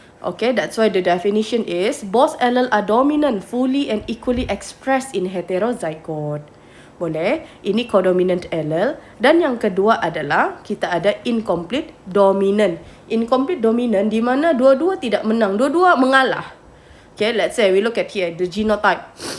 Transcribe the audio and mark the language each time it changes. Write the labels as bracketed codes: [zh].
[en] Okay, that's why the definition is, both allele are dominant, fully and equally expressed in heterozygote. [id] Boleh? Ini codominant allele. Dan yang kedua adalah kita ada incomplete dominant. Incomplete dominant di mana dua-dua tidak menang. Dua-dua mengalah. [en] Okay, let's say we look at here, the genotype.